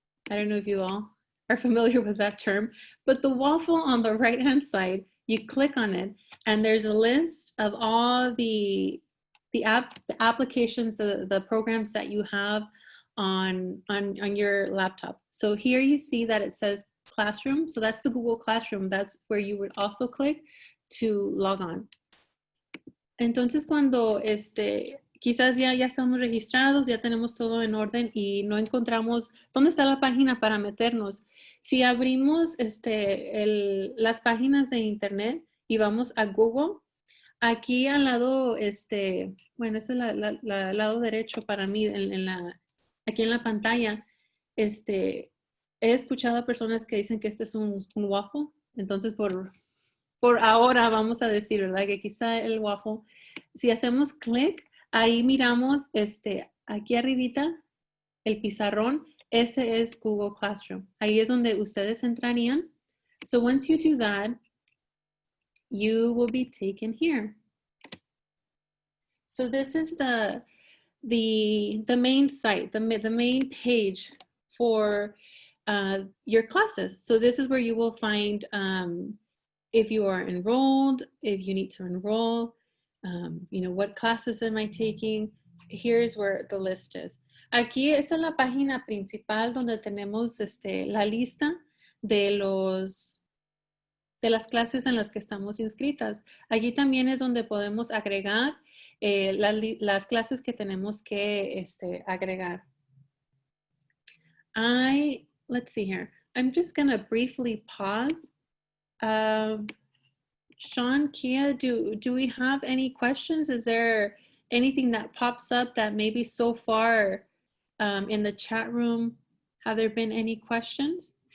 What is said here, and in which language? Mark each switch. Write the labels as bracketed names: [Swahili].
[English] I don't know if you all are familiar with that term, but the waffle on the right-hand side, you click on it and there's a list of all the applications, the programs that you have on your laptop. So here you see that it says Classroom. So that's the Google Classroom. That's where you would also click to log on. [Spanish] Entonces cuando quizás ya estamos registrados, ya tenemos todo en orden y no encontramos dónde está la página para meternos. Si abrimos las páginas de internet y vamos a Google, aquí al lado, bueno, ese es el lado derecho para mí, aquí en la pantalla, he escuchado a personas que dicen que este es un waffle. Entonces, por ahora vamos a decir, ¿verdad? Que quizá el waffle, si hacemos clic, ahí miramos, aquí arribita, el pizarrón, ese es Google Classroom. Ahí es donde ustedes entrarían. [English] So once you do that, you will be taken here. So this is the main site, the main page for your classes. So this is where you will find if you are enrolled, if you need to enroll, what classes am I taking? Here's where the list is. [Spanish] Aquí esta es la página principal donde tenemos la lista de las clases en las que estamos inscritas. Allí también es donde podemos agregar las clases que tenemos que agregar. [English] Let's see here. I'm just going to briefly pause. Sean, Kia, do we have any questions? Is there anything that pops up that maybe so far in the chat room, have there been any questions?